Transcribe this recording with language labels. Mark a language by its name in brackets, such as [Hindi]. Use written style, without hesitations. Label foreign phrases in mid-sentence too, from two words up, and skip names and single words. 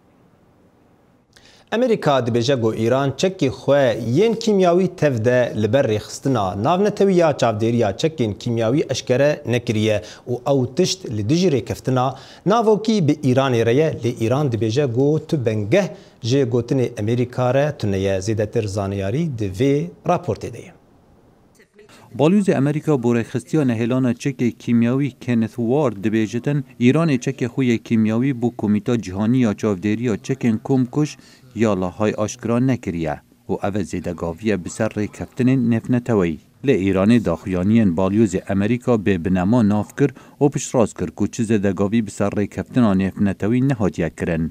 [Kurdish] ئەمریکا دەبێژە بۆ ئیران چەکی خوێ یەن کیمیاوی تەفدە لەبەر ڕێخستنا ناونەتەویە چاودێریە چەکین کیمیاوی ئەشکەرە نەکریە و ئەو تشت لە دژی ڕێکەفتنا ناوۆکی بە ئیرانی ڕێیە لێ ئیران دەبێژە گۆ تو بەنگەه ژێ گوتنێ ئەمریکارە تونەیە زیدەتر زانیاری دەوێ راپۆرتێ دەیە. بالوز امریکا بۆ ڕێکخستیە نەهێلانە چەکێ کیمیاوی کێنث وارد دەبێژتن ئیرانê çekê xwe yê kîmyawî bû Komîta Cîhanî ya Çavdêriya Çekên Komkuş ya Lahay aşkira nekiriye û ev e zêdegaviye bi ser rêkeftinên nefneteweyî. Lê Îranê daxuyaniyên balyozê Amerîka bê binema nav kir û piştrast kir ku çi zêdegavî bi ser rêkeftina nefnetewî nehatiye kirin.